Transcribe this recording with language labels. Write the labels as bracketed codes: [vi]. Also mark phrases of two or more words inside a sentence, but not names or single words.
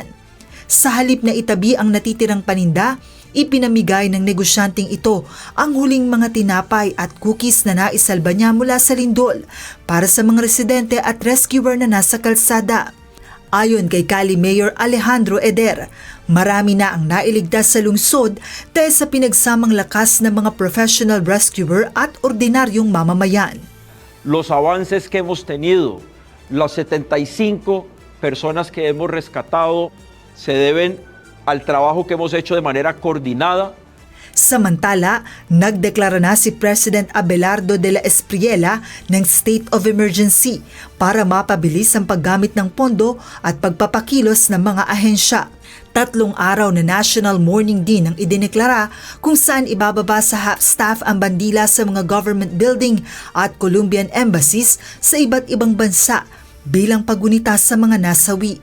[tl] Sa halip na itabi ang natitirang paninda, ipinamigay ng negosyanteng ito ang huling mga tinapay at cookies na naisalba niya mula sa lindol para sa mga residente at rescuer na nasa kalsada. Ayon kay Cali Mayor Alejandro Eder, marami na ang nailigtas sa lungsod dahil sa pinagsamang lakas ng mga [en] professional rescuer [tl] at ordinaryong mamamayan. [es] Los avances que hemos tenido, las 75 personas que hemos rescatado, se deben al trabajo que hemos hecho de manera coordinada. [tl] Samantala, nagdeklara na si President Abelardo de la Espriella ng [en] State of Emergency [tl] para mapabilis ang paggamit ng pondo at pagpapakilos ng mga ahensya. 3 araw na [en] national mourning [tl] din ang idineklara kung saan ibababa sa staff ang bandila sa mga [en] government building [tl] at [en] Colombian embassies [tl] sa iba't ibang bansa bilang pagunita sa mga nasawi.